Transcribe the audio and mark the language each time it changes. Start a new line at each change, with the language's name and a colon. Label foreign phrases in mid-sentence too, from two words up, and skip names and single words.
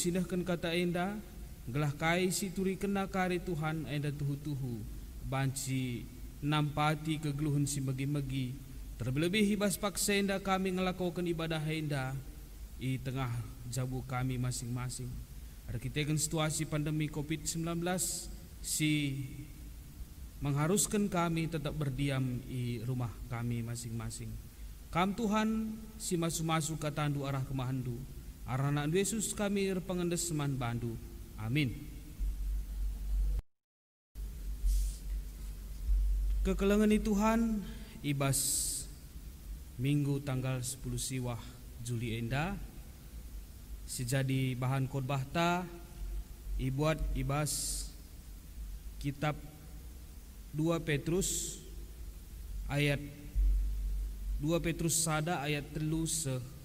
Batak Karo: sinahkan kata enda gelah kai si turi kena kari Tuhan enda tuhu-tuhu banci nampati kegeluhun si megi-megi terlebih ibas paksenda kami ngelakukan ibadah enda i tengah jabu kami masing-masing arkiteken
Indonesian: situasi pandemi COVID-19
Batak Karo: si
Indonesian: mengharuskan kami tetap berdiam di rumah kami masing-masing.
Batak Karo: Kam Tuhan si masu-masu katandu arah kemahandu. Arah anak Yesus kami pengendes seman bandu. Amin. Kekelengan Tuhan ibas Minggu tanggal 10 Siwah Juli enda sejadi bahan khotbah ta ibuat ibas kitab 2 Petrus ayat 2 Petrus sada ayat 3-8.